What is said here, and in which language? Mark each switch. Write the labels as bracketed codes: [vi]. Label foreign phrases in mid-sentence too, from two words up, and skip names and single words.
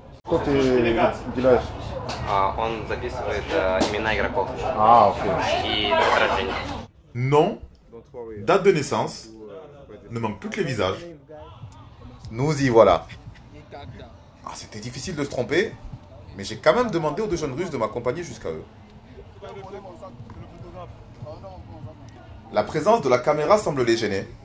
[ru] Кто ты уделяешь? Он записывает имена игроков Окей. и даты рождения. [fr] Nom, date de naissance, ne manque plus que les visages. Nous y voilà. Ah, c'était difficile de se tromper, mais j'ai quand même demandé aux deux jeunes Russes de m'accompagner jusqu'à eux. La présence de la caméra semble les gêner.